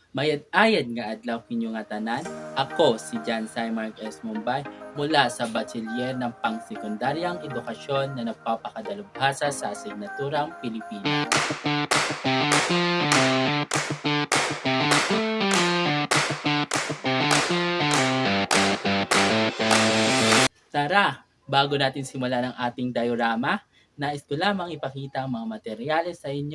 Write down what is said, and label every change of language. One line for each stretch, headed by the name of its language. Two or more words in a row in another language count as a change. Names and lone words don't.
Hiligaynon: Mayad-ayad nga adlaw kinyo nga tanan. Ako si John Mark S.
Filipino: Mumbai mula sa Bachelier ng Pangsekundaryang Edukasyon na nagpapakadalubhasa sa asignaturang Pilipino. Tara, bago natin simulan ang ating diorama, nais ko lamang ipakita ang mga materyales sa inyo.